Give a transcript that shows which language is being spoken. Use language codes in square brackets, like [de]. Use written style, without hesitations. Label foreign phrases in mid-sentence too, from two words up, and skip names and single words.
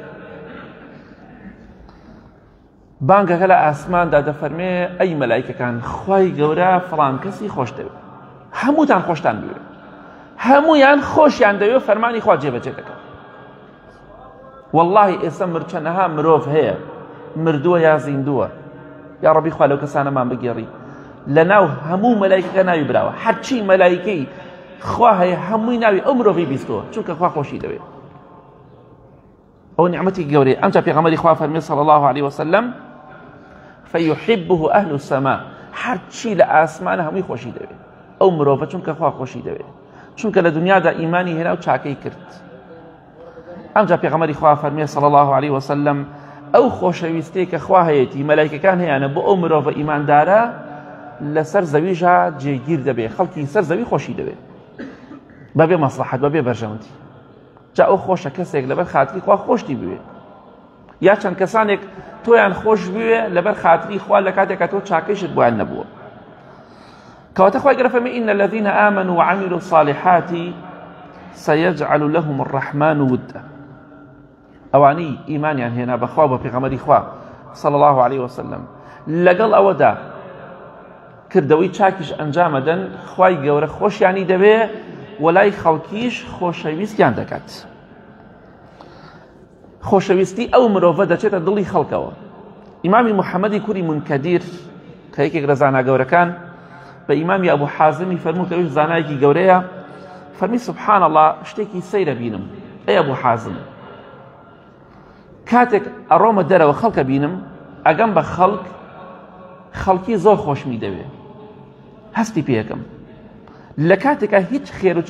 [ckb] بانگەکە لە ئاسماندا دەفەرمێ ئەی مەلایکەکان خوای گەورە فڵان کەسی خۆش دەوێت هەمووتان خۆشتان بوێت هەموویان خۆشیان دەوێت فەرمانی خوا جێبەجێ دەکات واللهی ئێستا چەندەها مرۆڤ هەیە مردووە یا زیندووە یا ڕەبی خوا لەو کەسانەمان بگێڕی لە ناو هەموو مەلایکەکە ناوی براوە هەرچی مەلایکەی خوا هەیە هەمووی ناوی ئەو مرۆڤی بیستووە چونکە خوا خۆشی دەوێت ئەو نیعمەتی گەورەیە ئەمجا پێغەمبەری خوا فەرمێ [ar] صلی الله عليه وسلم فيحبه أهل السماء [ckb] هەرچی لە ئاسمانە هەمووی خۆشی دەوێت ئەو مرۆڤە چونکە خوا خۆشی دەوێت چونکە لە دنیادا ئیمانی هێنا و چاکەی کرد ئەمجا پێغەمبەری خوا فەرمێ [ar] صلی الله عليه وسلم [ckb] ئەو خۆشەویستەی کە خوا هەیەتی مەلایکەکان هەیەنە بۆ ئەو مرۆڤە ئیماندارە لەسەر زەویژە جێگیر دەبێت خەڵکی سەر زەوی خۆشی دەوێت بەبێ مەسلحەت بەبێ بەرژەوەندی جا ئەو خۆشە کەسێک لەبەر خاتری خوا خۆشتی بوێت یا چەند کەسانێک تۆیان خۆش بوێ لەبەر خاتری خوا لە کاتێکە تۆ چاکەیشت بۆیان نەبووە کەواتە خوای گەورە فەرمێ [ar] ئین الذین آمنوا وعملوا الصالحات سيجعل لهم الرحمن ودا [ckb] ئەوانەی ئیمانیان هێنا بەخوا بە پێغەمبەری خوا [ar] صلی الله عليه وسلم [ckb] لەگەڵ ئەوەدا کردەوەی چاکیش ئەنجامەدەن خوای گەورە خۆشیانی دەوێ وەلای خەڵکیش خۆشەویستیان دەکات خۆشەویستی ئەو مرۆڤە دەچێتە دڵی خەڵکەوە ئیمامی محەممەدی کوری منکەدیر کە یەکێک لە زانا گەورەکان بە ئیمامی ئەبوو حازمی فەرموو کە ئەوش زانایەکی گەورەیە فەرمی [ar] سبحان الله [ckb] شتێکی سەیرە بینم ئەی ئەبوو حازم کاتێک ئەڕۆمە دەرەوە خەڵکە بینم ئەگەم بە خەڵکی زۆر خۆشمی دەوێ هەستی پێیەکەم لە کاتێکە هیچ خێر و